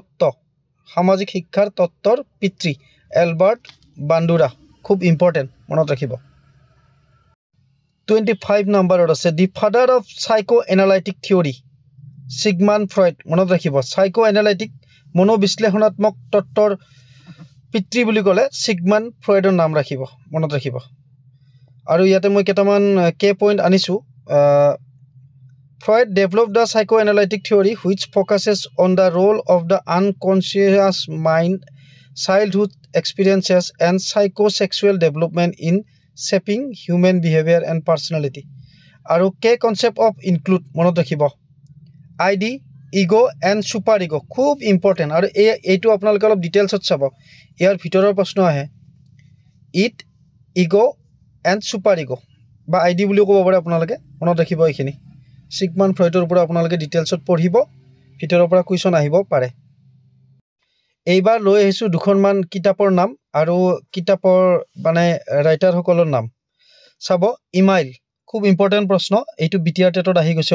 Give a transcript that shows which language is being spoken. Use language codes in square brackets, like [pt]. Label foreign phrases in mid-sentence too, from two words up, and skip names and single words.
[as] তত্ত্বৰ পিতৃ এলবাৰ্ট বান্দুৰা খুব ইম্পৰ্টেন্ট মনত ৰাখিব 25 নম্বৰত আছে [en] the father of psycho analytic theory [as] সিগমাণ্ড ফ্ৰয়ড মনত ৰাখিব [en] psycho analytic [as] মনোবিশ্লেষণাত্মক তত্ত্বৰ পিতৃ বুলি ক'লে সিগমাণ্ড ফ্ৰয়ডৰ নাম ৰাখিব মনত ৰাখিব আৰু ইয়াতে মই কেইটামান [en] key point [as] আনিছো [en] Freud developed the psychoanalytic theory which focuses on the role of the unconscious mind, childhood experiences, and psychosexual development in shaping human behavior and personality. [as] আৰু কে [en] concept of include [as] মনত ৰাখিব ID, [en] ego, and super ego [as] খুব important আৰু এইটো আপোনালোকে অলপ ডিটেইলছত চাব ইয়াৰ ভিতৰৰ প্ৰশ্ন আহে ইট [en] ego and super ego [as] বা ID বুলি ক'ব পাৰে আপোনালোকে মনত ৰাখিব এইখিনি সিগমাণ্ড ফ্ৰয়ডৰ ওপৰত আপোনালোকে ডিটেইলছত পঢ়িব ভিতৰৰ পৰা কুৱেশ্যন আহিব পাৰে এইবাৰ লৈ আহিছো দুখনমান কিতাপৰ নাম আৰু কিতাপৰ মানে ৰাইটাৰ সকলৰ নাম চাব ইমাইল খুব ইম্পৰ্টেন্ট প্ৰশ্ন এইটো বিটিআৰ টেটত আহি গৈছে